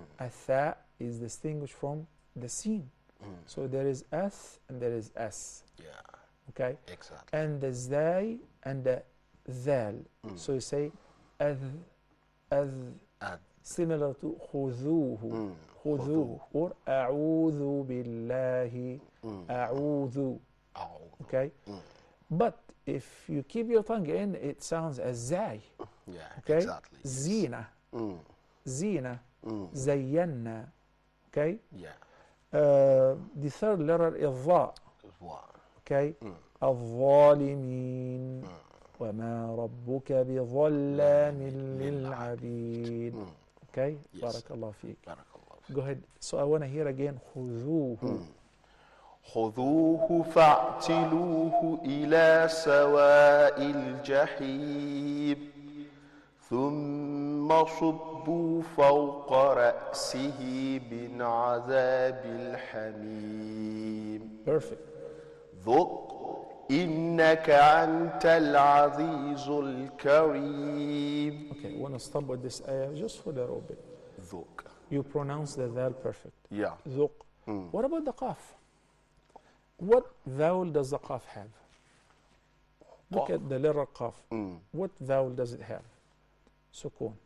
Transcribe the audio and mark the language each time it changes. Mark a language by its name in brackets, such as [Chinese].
[English] A tha is distinguished from the sin. So there is ath and there is s. Yeah. Okay? Exactly. And the zay and the zal. So you say adh, similar to [Arabic] خذوه. خذوه. Or أعوذ بالله. أعوذ. Okay? [English] But if you keep your tongue in, it sounds as zay. Yeah, okay? exactly. Zina. Zina. Zayyanna. Okay? Yeah. The third letter is dha. Okay. [Arabic] الظالمين وما ربك بظلام للعبيد. [English] Okay. [Arabic] بارك الله فيك. [English] Go ahead. So I want to hear again. [Arabic] خذوه. خذوه فاعتلوه إلى سواء الجحيم ثم صبوا فوق رأسه من عذاب الحميم. [English] Perfect. [Arabic] ذق إنك أنت العزيز الكريم. [English] Okay, I want to stop with this ayah just for a little bit. [Arabic] ذق. [English] You pronounce the vowel perfect. Yeah. [Arabic] ذق. [English] What about the qaf? What vowel does the qaf have? Look at the letter qaf. What vowel does it have? Sukun.